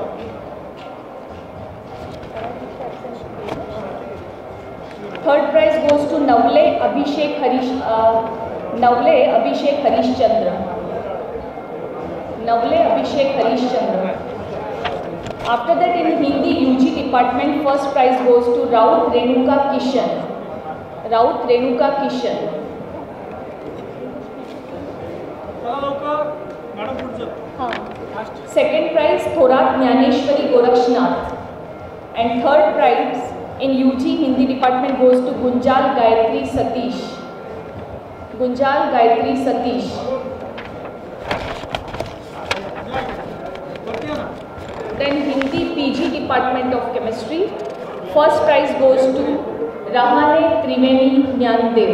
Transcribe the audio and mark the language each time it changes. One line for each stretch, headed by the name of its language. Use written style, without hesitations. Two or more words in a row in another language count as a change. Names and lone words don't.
English: Third prize goes to Navle Abhishek Harishchandra. Navle Abhishek Harishchandra. After that, in Hindi UG department, first prize goes to Raut Renuka Kishan. Raut Renuka Kishan. Second prize Thorat Jnaneshwari Gorakshnath. And third prize in UG Hindi department goes to Gunjal Gayatri Satish. Gunjal Gayatri Satish. Then Hindi PG department of chemistry, first prize goes to Rahane Triveni Jnandev.